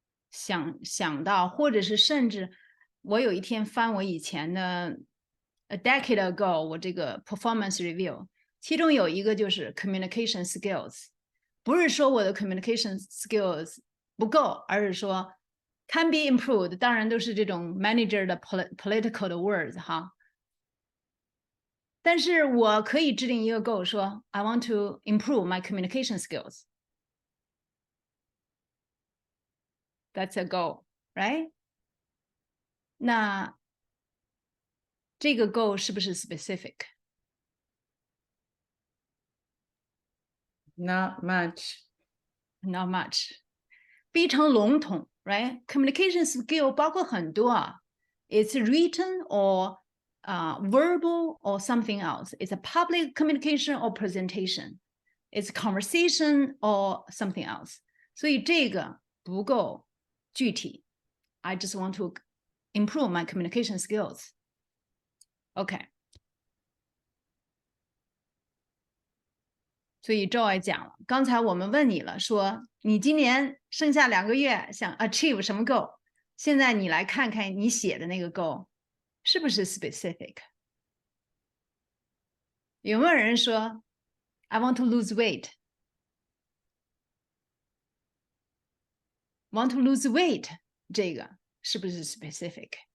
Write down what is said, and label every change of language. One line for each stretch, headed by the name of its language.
Chinese: 想到，或者是甚至我有一天翻我以前的
English: a decade ago
Chinese: 我这个 performance review， 其中有一个就是 communication skills， 不是说我的 communication skills 不够，而是说
English: can be improved，
Chinese: 当然都是这种 manager 的 political 的 words 哈。但是我可以制定一个
English: goal 说 I want to improve my communication skills. That's a goal, right?
Chinese: 那这个 goal 是不是 specific?
English: Not much. Not much.
Chinese: 非常笼统
English: right?
Chinese: Communication skill 包括很多啊。
English: It's written or verbal or something else. It's a public communication or presentation. It's conversation or something else. 所以这个不够具体。 I just want to improve my communication skills. OK.
Chinese: 所以 Joy 讲了，刚才我们问你了，说你今年剩下2个月想 achieve 什么 goal？现在你来看看你写的那个 goal 是不是 specific？有没有人说
English: I want to lose weight？ Want to lose weight
Chinese: 这个是不是
English: specific？